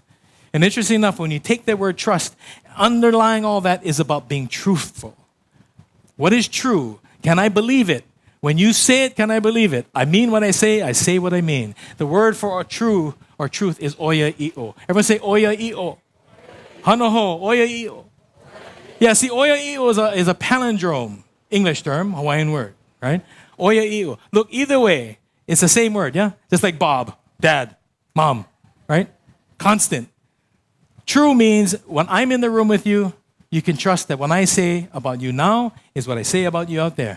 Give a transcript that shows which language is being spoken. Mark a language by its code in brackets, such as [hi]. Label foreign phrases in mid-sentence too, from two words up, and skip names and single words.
[en] And interesting enough, when you take the word trust, underlying all that is about being truthful. What is true? Can I believe it? When you say it, can I believe it? I mean what I say what I mean. The word for true or truth is oya i'o. Everyone say oya i'o. [haw] Hanoho, oya i'o. [en] Yeah, see, oya i'o is a palindrome, English term, Hawaiian word, right? Oya i'o. Look, either way, it's the same word, yeah? Just like Bob, Dad, Mom, right? Constant. True means when I'm in the room with you, you can trust that what I say about you now is what I say about you out there.